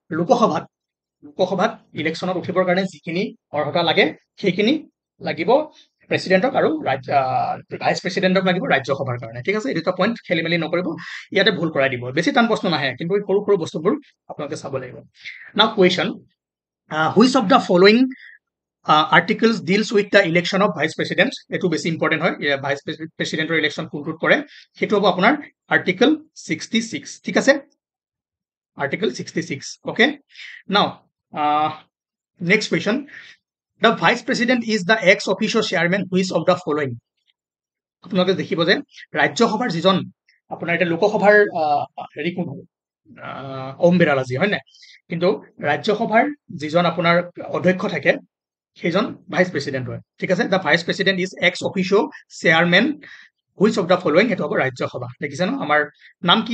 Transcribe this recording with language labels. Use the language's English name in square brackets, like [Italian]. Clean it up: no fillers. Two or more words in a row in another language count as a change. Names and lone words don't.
[Assamese] লোকসভাত ইলেকশ্যনত উঠিবৰ কাৰণে যিখিনি অৰ্হতা লাগে সেইখিনি লাগিব প্ৰেচিডেণ্টক আৰু [English] vice president [Assamese] লাগিব ৰাজ্যসভাৰ কাৰণে ঠিক আছে এই দুটা পইণ্ট খেলি মেলি নকৰিব ইয়াতে ভুল কৰাই দিব বেছি টান প্ৰশ্ন নাহে কিন্তু সৰু সৰু বস্তুবোৰ আপোনালোকে চাব লাগিব [English] now question which of the following articles deals with the election of vice president [Assamese] এইটো বেছি ইম্পৰ্টেণ্ট হয় ভাইচ প্ৰেচিডেণ্টৰ ইলেকশ্যন কোনটোত কৰে সেইটো হ'ব আপোনাৰ আৰ্টিকল 66 ঠিক আছে আৰ্টিকল 66 [English] okay now next question The vice president is the ex officio chairman which of the following [Assamese] আপোনালোকে দেখিব যে ৰাজ্যসভাৰ যিজন আপোনাৰ এটা লোকসভাৰ হেৰি কোন হ'ব ওম বিৰলাজী হয় নাই কিন্তু ৰাজ্যসভাৰ যিজন আপোনাৰ অধ্যক্ষ থাকে সেইজন [English] vice president [Assamese] হয় ঠিক আছে [English] the vice president is ex officio chairman which of the following [Assamese] সেইটো হ'ব ৰাজ্যসভা দেখিছে ন আমাৰ নাম কি